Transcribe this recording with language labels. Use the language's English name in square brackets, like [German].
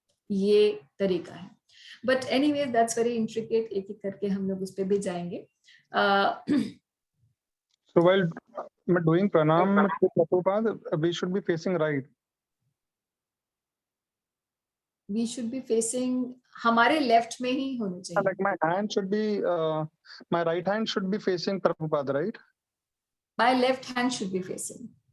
[Hindi] ये तरीका है, [English] but anyways that's very intricate, [Hindi] एक एक करके हम लोग उस पे भी जाएंगे। [English] So while doing pranam to Prabhupada, we should be facing right. We should be facing, [Hindi] हमारे लेफ्ट में ही होने चाहिए। [English] Like my hand should be, my right hand should be facing Prabhupada, right? My left hand should be facing.